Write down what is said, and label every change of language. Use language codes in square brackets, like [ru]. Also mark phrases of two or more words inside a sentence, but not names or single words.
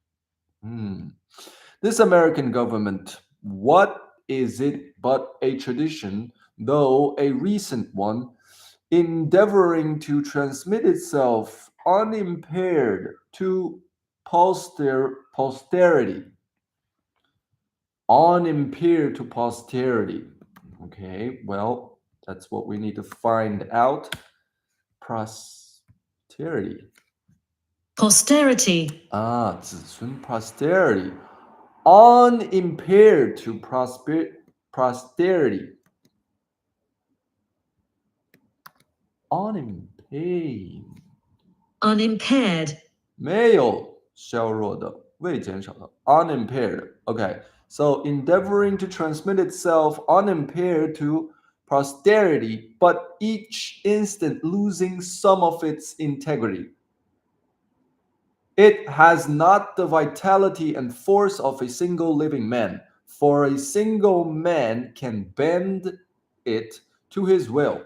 [en] This American government, what is it but a tradition, though a recent one, endeavoring to transmit itself unimpaired to posterity. Unimpaired to posterity. Okay, well, that's what we need to find out. Posterity. Posterity. [zh] 子孙 posterity. [en] Unimpaired to posterity. Unimpaired. Unimpaired. [zh] 没有削弱的,未减少的, [en] unimpaired. Okay, so endeavoring to transmit itself unimpaired to posterity, but each instant losing some of its integrity. It has not the vitality and force of a single living man, for a single man can bend it to his will.